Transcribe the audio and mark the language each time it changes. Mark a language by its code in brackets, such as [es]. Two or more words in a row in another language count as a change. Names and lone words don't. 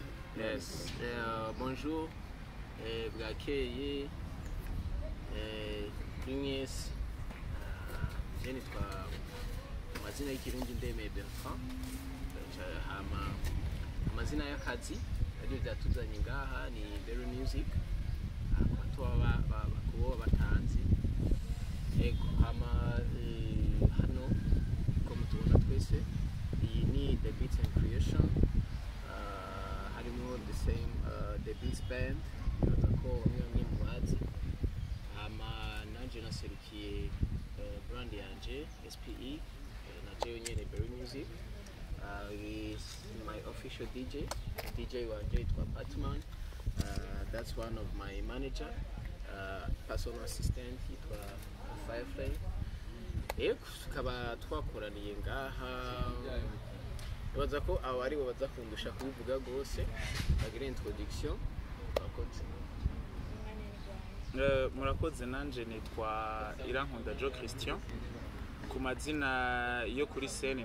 [rn] Yes, bonjour, bwakeye, mwese, je nitwa amazina y'ikirundi Ndemeye Bertrand, hama amazina y'akazi aryo byatuzanye ngaha ni Very Music, abatuba bakubo batanzi, ego hama hano ko mutubona twese iyi ni The Beats and Creation, harimo [en] the same [rn] The Beats Band, ko bamwe mubazi, hama nanje naserukiye brand yanje SPE na jewe Nyene Very Music. [en] Is my official DJ [rn] wanje yitwa Batman. [en] That's one of my manager, personal assistant yitwa Firefly. [rn] Tukaba twakoraniye ngaha, baza ko abari bo baza kundusha kubivuga gose bagira introduction. Murakoze nanje nitwa Irankunda Jo Christian, ku mazina yo kuri scene